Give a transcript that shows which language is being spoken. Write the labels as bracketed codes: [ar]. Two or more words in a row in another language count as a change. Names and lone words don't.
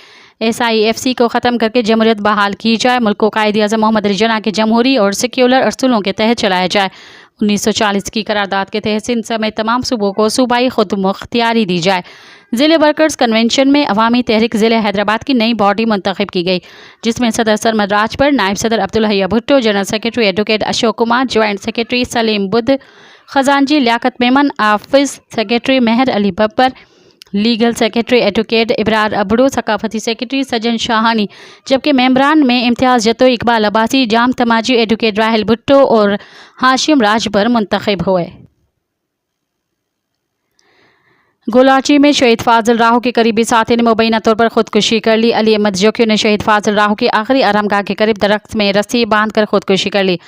[ur] SIFC کو ختم کرکے جمہوریت بحال کی جائے. ملک کو قائد اعظم محمد علی جناح کے جمہوری اور سیکولر اصولوں کے تحت چلایا جائے. 1940 کی قرارداد کے تحت سندھ سمیت تمام صوبوں کو صوبائی خود مختاری دی جائے. ضلع ورکرز کنونشن میں عوامی تحریک ضلع حیدرآباد کی نئی باڈی منتخب کی گئی، جس میں صدر سرمد راجپر، نائب صدر عبدالحئی بھٹو, [en] general secretary advocate Ashok Kumar, joint secretary Saleem Buddh, [ur] خزانچی لیاقت میمن, [en] office secretary Mehar Ali Babbar, legal secretary advocate Ibrar Abro, [ur] ثقافتی سیکرٹری سجن شاہانی, جبکہ ممبران میں امتیاز جتو، اقبال عباسی، جام تماچی، ایڈووکیٹ راحیل بھٹو اور ہاشم راجبر منتخب ہوئے. گولاچی میں شہید فاضل راہو کے قریبی ساتھی نے مبینہ طور پر خودکشی کر لی. علی احمد جوکھیو نے شہید فاضل راہو کی آخری آرام گاہ کے قریب درخت میں رسی باندھ کر خودکشی کر لی.